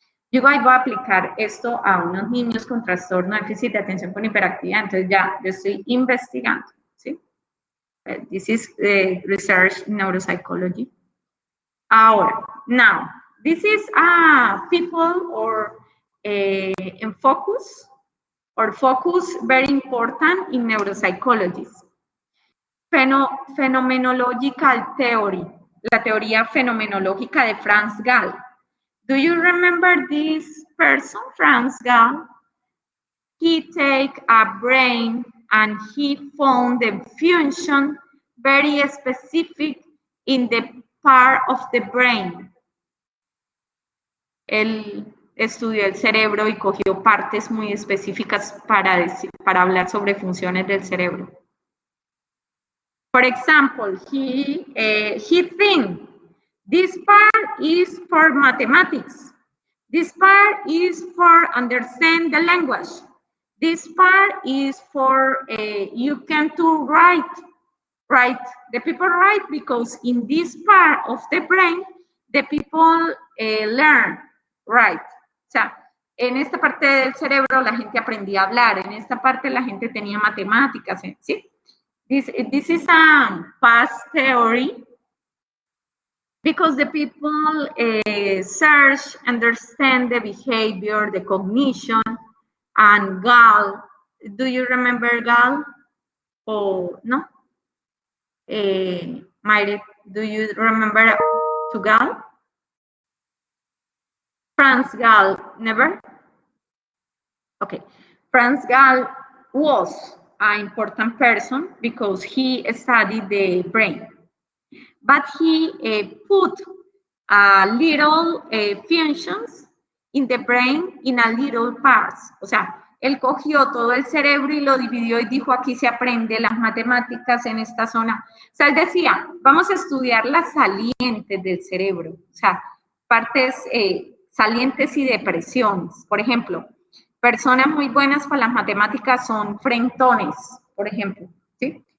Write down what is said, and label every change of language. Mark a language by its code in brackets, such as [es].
[es] Yo voy a aplicar esto a unos niños con trastorno de déficit de atención con hiperactividad, entonces ya yo estoy investigando, ¿sí? [en] This is research neuropsychology. Ahora, now, this is people or in focus, or focus very important in neuropsychology. Phenomenological theory, [es] la teoría fenomenológica de Franz Gall. [en] Do you remember this person, Franz Gall? He take a brain and he found the function very specific in the part of the brain. [es] Él estudió el cerebro y cogió partes muy específicas para hablar sobre funciones del cerebro. [en] For example, he thinks this part is for mathematics. This part is for understand the language. This part is for you can do write. The people write because in this part of the brain, the people learn, right? [es] O sea, en esta parte del cerebro la gente aprendía a hablar, en esta parte la gente tenía matemáticas, ¿sí? [en] This is a past theory because the people search, understand the behavior, the cognition, and Gall. Do you remember Gall? Or no? Mayre, do you remember to Gall? Franz Gall, never? Okay, Franz Gall was an important person because he studied the brain, but he put little functions in the brain in a little parts. [es] O sea, él cogió todo el cerebro y lo dividió y dijo, aquí se aprende las matemáticas en esta zona. O sea, él decía, vamos a estudiar las salientes del cerebro, o sea, partes salientes y depresiones. Por ejemplo, personas muy buenas para las matemáticas son frentones, por ejemplo, ¿sí?